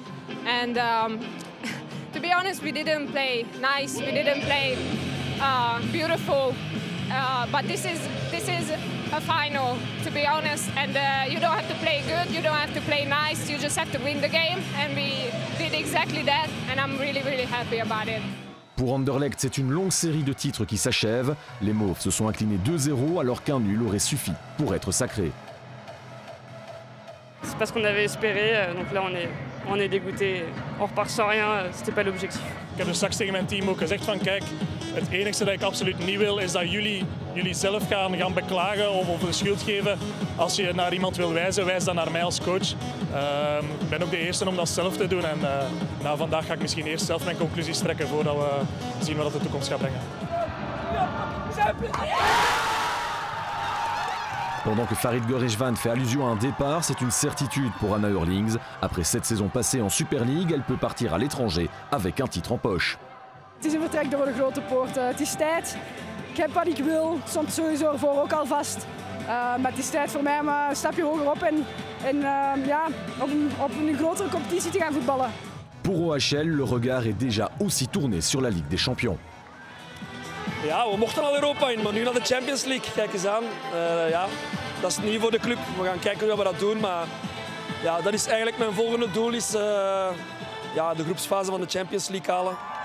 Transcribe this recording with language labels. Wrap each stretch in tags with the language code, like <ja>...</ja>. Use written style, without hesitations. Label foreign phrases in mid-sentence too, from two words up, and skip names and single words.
<en>And to be honest, we didn't play nice. We didn't play beautiful. But this is a final, to be honest, and you don't have to play good, you don't have to play nice, you just have to win the game, and we did exactly that, and I'm really, really happy about it.</en> <fr>Pour Anderlecht, c'est une longue série de titres qui s'achève. Les Mauves se sont inclinés 2-0 alors qu'un nul aurait suffi pour être sacré. C'est pas ce qu'on avait espéré, donc là on est dégoûté. On repart sans rien, c'était pas l'objectif.</fr> <nl>Ik heb dus straks tegen mijn team ook gezegd van kijk, het enige dat ik absoluut niet wil is dat jullie zelf gaan beklagen of de schuld geven. Als je naar iemand wil wijzen, wijs dan naar mij als coach. Ik ben ook de eerste om dat zelf te doen en na vandaag ga ik misschien eerst zelf mijn conclusies trekken voordat we zien wat de toekomst gaat brengen.</nl> <fr>Pendant que Farid Goreshvan fait allusion à un départ, c'est une certitude pour Anna Eurlings. Après 7 saisons passées en Super League, elle peut partir à l'étranger avec un titre en poche.</fr> <nl>Het is een vertrek door de grote poorten. Het is tijd. Ik heb wat ik wil. Stond sowieso ervoor ook al vast. Maar het is tijd voor mij om een stapje hoger op en ja, op een grotere competitie te gaan voetballen.</nl> <fr>Pour OHL, le regard est déjà aussi tourné sur la Ligue des Champions.</fr> <nl>Ja, we mochten al Europa in, maar nu naar de Champions League. Kijk eens aan. Ja, dat is nieuw voor de club. We gaan kijken hoe we dat doen. Maar ja, dat is eigenlijk mijn volgende doel. Is, ja, de groepsfase van de Champions League halen.</nl>